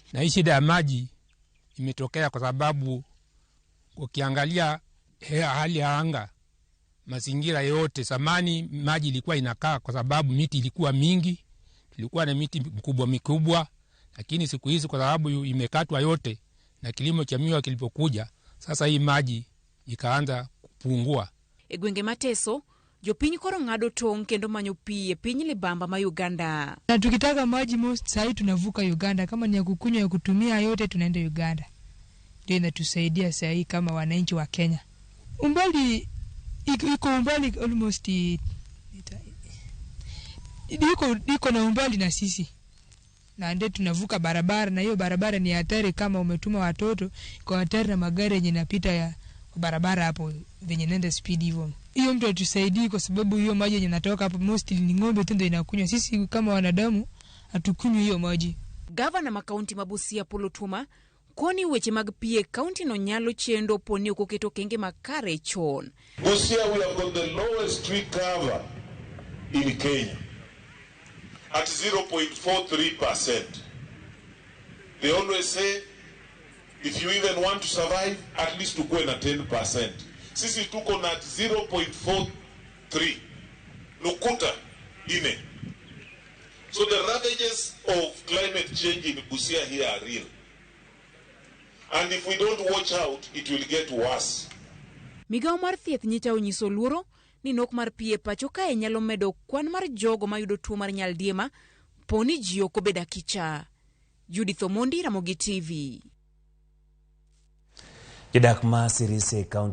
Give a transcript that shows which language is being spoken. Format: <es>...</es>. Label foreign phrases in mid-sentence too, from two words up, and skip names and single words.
<sw>Na hii shida ya maji imetokea kwa sababu ukiangalia hali ya anga, mazingira yote, zamani maji ilikuwa inakaa kwa sababu miti ilikuwa mingi, ilikuwa na miti mikubwa, lakini siku hizi kwa sababu imekatwa yote na kilimo cha miwa kilipokuja, sasa hii maji ikaanza kupungua.</sw> <luo>Egwenge mateso, jopiny koro ng'ado tong' kendo manyo pi e piny libamba ma Uganda.</luo> <sw>Na tukitaka maji sahi tunavuka Uganda, kama ni ya kukunywa ya kutumia yote tunaenda Uganda. Ndio inatusaidia sahi kama wananchi wa Kenya. Umbali iko umbali almost iko na umbali na sisi. Na ndio tunavuka barabara, na hiyo barabara ni hatari kama umetuma watoto, kwa hatari na magari yenye yanapita ya barabara hapo venye nenda speed hivyo. Hiyo mtu atusaidie kwa sababu hiyo maji yenye natoka hapo mostly ni ng'ombe tu ndio inakunywa. Sisi kama wanadamu hatukunywi hiyo maji.</sw> <luo>Gavana ma kaunti ma Busia Apollo Tuma koni weche mag pie kaunti no nyalo chendo poni okoketo kenge makare chon.</luo> <en>Busia, we have got the lowest tree cover in Kenya at 0.43%. They always say if you even want to survive, at least to go in at 10%.</en> <sw>Sisi tuko na 0.43. Nukuta ine.</sw> <en>So the ravages of climate change in Busia here are real. And if we don't watch out, it will get worse.</en> <luo>Migao mar thieth nyicha onyiso luoro ni nok mar pie pacho kae nyalo medo kwan mar jogo mayudo tuo mar nyaldiema poni ji ok obeda kicha. Judith Omondi, Ramogi TV. Jodak ma Sirise kaunti</luo>